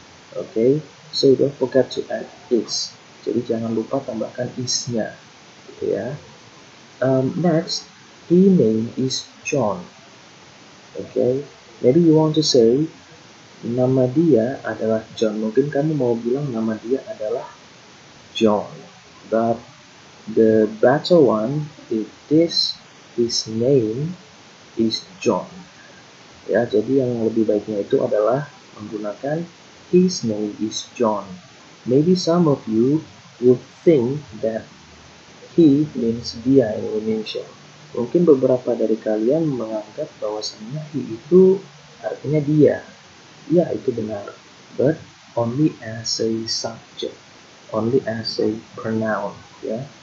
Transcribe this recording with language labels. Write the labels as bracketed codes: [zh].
[en] Okay, so don't forget to add is. [id] Jadi jangan lupa tambahkan is-nya, gitu ya. [en] Next, his name is John. Okay, maybe you want to say [id] nama dia adalah John. Mungkin kamu mau bilang nama dia adalah John, [en] but the better one is his name is John. [id] Ya, jadi yang lebih baiknya itu adalah menggunakan [en] his name is John. Maybe some of you would think that he means dia in Indonesia. [id] Mungkin beberapa dari kalian menganggap bahwasannya he itu artinya dia. Ya, itu benar. [en] But only as a subject, only as a pronoun, ya.